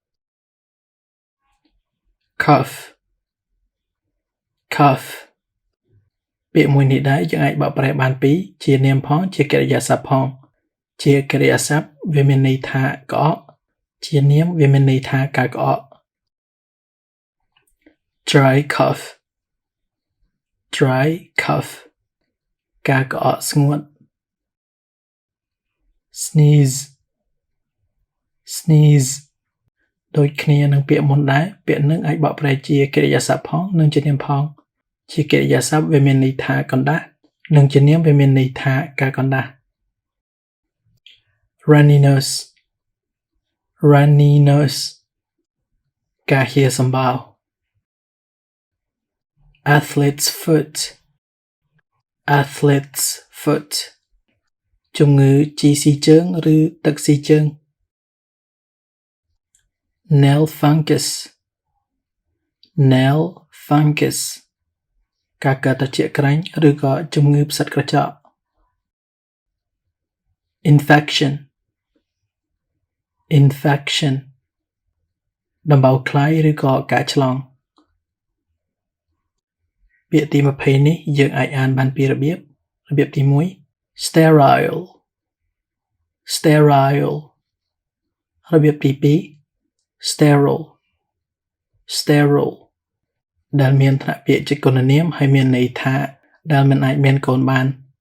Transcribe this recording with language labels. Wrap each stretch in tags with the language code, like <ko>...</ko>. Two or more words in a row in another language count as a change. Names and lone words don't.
<en>cough cough</en> <km>ពាក្យមួយនេះដែរយើងអាចបកប្រែបានពីជានាមផងជាកិរិយាសព្ទផងជាកិរិយាសព្ទវាមានន័យថាក្អកជានាមវាមានន័យថាការក្អក</km> <en>dry cough dry cough</en> <km>ការក្អកស្ងួត</km> <en>sneeze sneeze</en> <km>ដូចគ្នានឹងពាក្យមុនដែរពាក្យនឹងអាចបកប្រែជាកិរិយាសព្ទផងនិងជានាមផងជាកិរិយាសព្ទវាមានន័យថាកណ្ដាស់និងជានាមវាមានន័យថាការកណ្ដាស់</km> <en>runny nose runny nose</en> <km>ការហៀសម្បោរ</km> <en>athlete's foot athlete's foot</en> <km>ជំងឺជីស៊ីជើងឬទឹកស៊ីជើង</km> <en>nail fungus nail fungus</en> <km>ការកើតត្រជាក់ក្រែងឬក៏ជំងឺផ្សិតក្រចក</km> <en>infection infection</en> <km>ដំបៅខ្លាយឬក៏ការឆ្លង ពាក្យទី20នេះយើងអាចអានបានពីរបៀបទី1</km> <en>sterile sterile</en> <km>របៀបទី2</km> <en>sterile sterile</en> <km>ដែលមានថ្នាក់ពាក្យជាគុណនាមហើយមានន័យថាដែលមិនអាចមានកូនបាន</km>